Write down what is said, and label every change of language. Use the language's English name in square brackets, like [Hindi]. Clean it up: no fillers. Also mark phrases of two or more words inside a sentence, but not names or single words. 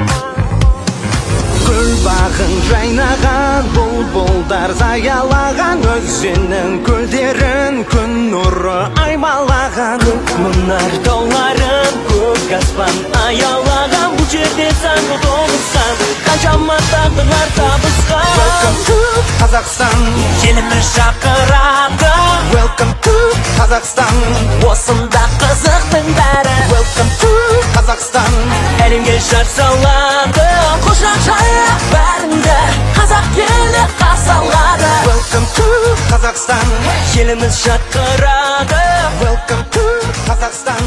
[Kazakh] Гүл бағын жайнаған, бұлбұлдар заялаған, өзеннің көлдерін күн нұры аймалаған. Мұнар тауларын көк аспан аялаған, бұл жерде сан толықсан, қаншама тағдырлар табысқан. [English] Welcome to Қазақстан, [Kazakh] Еліміз шақырады. [English] Welcome to Қазақстан, [Kazakh] Осында қызықтың бәрі. [English] Welcome to Қазақстан, [Kazakh] Әлемге жар салады, құшақ жайып бәріңді, қазақ елі қарсы алады. [English] Welcome to Қазақстан, [Kazakh] Еліміз шақырады. [English] Welcome to Қазақстан,